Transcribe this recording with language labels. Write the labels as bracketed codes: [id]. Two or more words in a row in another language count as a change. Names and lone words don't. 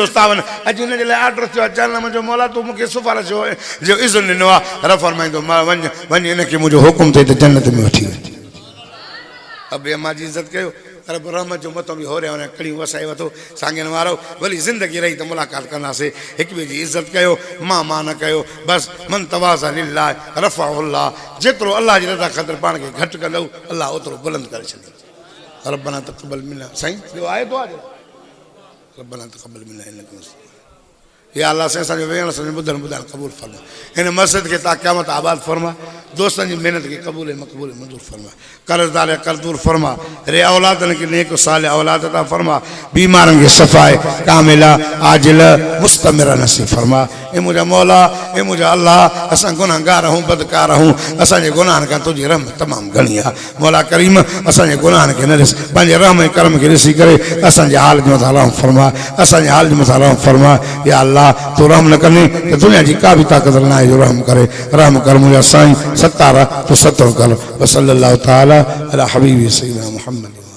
[sd] तावन अॼु हिन जे लाइ ऑर्डर थियो आहे चल मुंहिंजो मौला तूं मूंखे सिफारिश जो इज़्न ॾिनो आहे रब फरमाईंदो मां वञ हिनखे मुंहिंजो हुकुम थिए त जन्नत में वठी वञ अबे अम्मा जी इज़त कयो रब रहमत जो मथो बि हो रहिया कड़ी वसाए वठो साॻियनि वारो भली ज़िंदगी रही त मुलाक़ात कंदासीं हिक ॿिए जी इज़त कयो मां न कयो बसि [ar] من تواضع لله رفعه الله [sd] जेतिरो अलाह जी रज़ा ख़ातिर पाण खे घटि कंदो अलाह ओतिरो बुलंद करे छॾींदो [ar] ربنا تقبل منا [sd] साईं ॿियो आहे दुआ जो [ar] ربنا تقبل منا إنك يا الله [sd] से असांजो वेहण असांजो ॿुधणु क़बूल फरमा हिन मस्जिद खे ता क़यामत आबाद फरमा दोस्तनि जी महिनत खे क़बूल मक़बूल मंज़ूर फरमा कर्ज़दार कर दूर फरमा रे औलादनि खे नेक साल औलाद अता फरमा बीमारनि खे सफ़ाए कामिला आजिल मुस्तमिर नसीब फरमा ए मुंहिंजा मौला ए मुंहिंजा अल्लाह असां गुनाहगार आहियूं बदकार आहियूं असांजे गुनाहनि खां तुंहिंजी रहमत तमामु घणी आहे मौला करीम असांजे गुनाहनि खे न ॾिस पंहिंजे रहम ऐं करम खे ॾिसी करे असांजे हाल जे मथां रहम फरमा असांजे हाल जे मथां रहम फरमा [ar] يا الله [sd] तू रहम न कनी त दुनिया जी का बि ताक़त न आहे जो रहम करे रहम कर मुंहिंजा साईं सतारा तू सतो कर [ar] وصلى الله تعالى على حبيبي سيدنا محمد